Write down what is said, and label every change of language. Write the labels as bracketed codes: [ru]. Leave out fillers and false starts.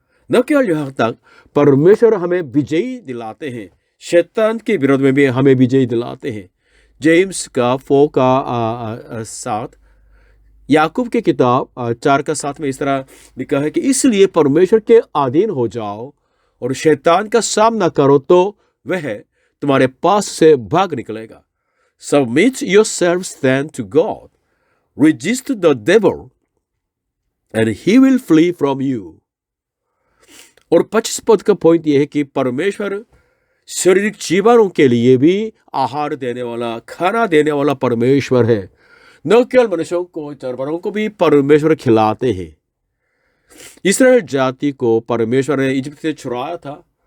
[hi] न केवल यहाँ तक, परमेश्वर हमें विजयी दिलाते हैं, शैतान के विरोध में भी हमें विजयी दिलाते हैं। जेम्स का 4:7, याकूब की किताब 4:7 में इस तरह लिखा है कि इसलिए परमेश्वर के अधीन हो जाओ और शैतान का सामना करो तो वह तुम्हारे पास से भाग निकलेगा। [en] Submit yourselves then to God. Resist the devil and he will flee from you. [hi] और 25 पद का पॉइंट यह है कि परमेश्वर शारीरिक जीवनों के लिए भी आहार देने वाला, खाना देने वाला परमेश्वर है। न केवल मनुष्यों को, जानवरों को भी परमेश्वर खिलाते हैं। इस्राएल जाति को परमेश्वर ने इजिप्ट से छुड़ाया था।